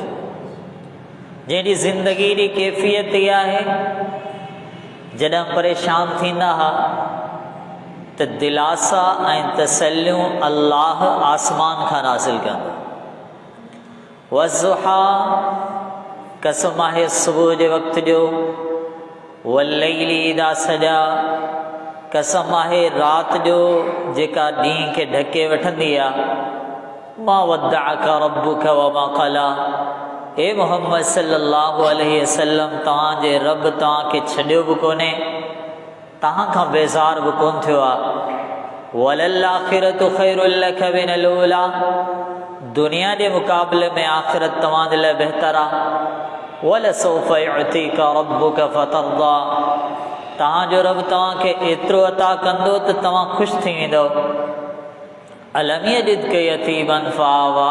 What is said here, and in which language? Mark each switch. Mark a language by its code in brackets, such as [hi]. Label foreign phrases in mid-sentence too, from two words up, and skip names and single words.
[sd] जैसी ज़िंदगी की कैफ़ियत इहा है, जॾहिं परेशान थींदा हा तो दिलासा ऐं तसल्लियूं अल्लाह आसमान खां नाज़िल कंदो। वज़ुहा कसम आहे सुबुह जे वक़्त जो, [ar] والليل إذا سجى [sd] कसम आहे रात जो जेका ॾींहं खे ढके वठंदी आहे। [ar] ما ودعك ربك وما قلى. [sd] ए मोहम्मद [ar] صلى الله عليه وسلم, [sd] तव्हांजे रब तव्हांखे छॾियो बि कोन्हे, तव्हां खां बेज़ार बि कोन थियो आहे। [ar] وللآخرة خير لك من الأولى. [sd] दुनिया जे मुक़ाबले में आख़िरत तव्हांजे लाइ बहितर आहे। [ar] ولسوف يعطيك ربك فترضى. [sd] तव्हांजो रब तव्हांखे एतिरो अता कंदो त तव्हां ख़ुशि थी वेंदव। [ar] ألم يجدك يتيما فآوى.